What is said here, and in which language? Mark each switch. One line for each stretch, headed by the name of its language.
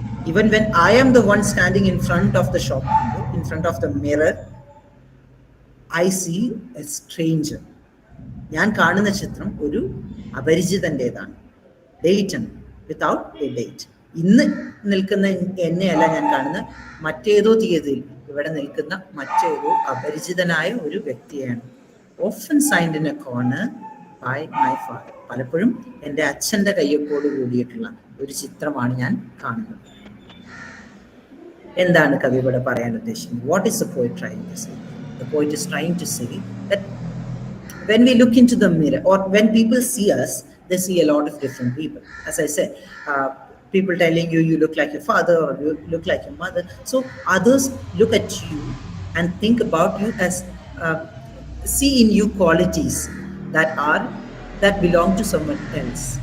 English: Even when I am the one standing in front of the shop window, in front of the mirror, I see a stranger.
Malayalam: ഞാൻ കാണുന്ന ചിത്രം ഒരു അപരിചിതൻ്റെതാണ്. Date ആണ്,
English: Without a date.
Malayalam: ഇന്ന് നിൽക്കുന്ന എന്നെയല്ല ഞാൻ കാണുന്ന, മറ്റേതോ തീയതിയിൽ ഇവിടെ നിൽക്കുന്ന മറ്റേതോ അപരിചിതനായ ഒരു വ്യക്തിയാണ്.
English: Often signed in a corner by my father.
Malayalam: പലപ്പോഴും എൻ്റെ അച്ഛൻ്റെ കയ്യൊപ്പോട് കൂടിയിട്ടുള്ള ഒരു ചിത്രമാണ് ഞാൻ കാണുന്നത്. എന്താണ് കവി ഇവിടെ പറയാൻ ഉദ്ദേശിക്കുന്നത്?
English: What is the poet trying to say? The poet is trying to say that when we look into the mirror, or when people see us, they see a lot of different people. As I said, people telling you, you look like your father or you look like your mother. So others look at you and think about you as, see in you qualities that belong to someone else.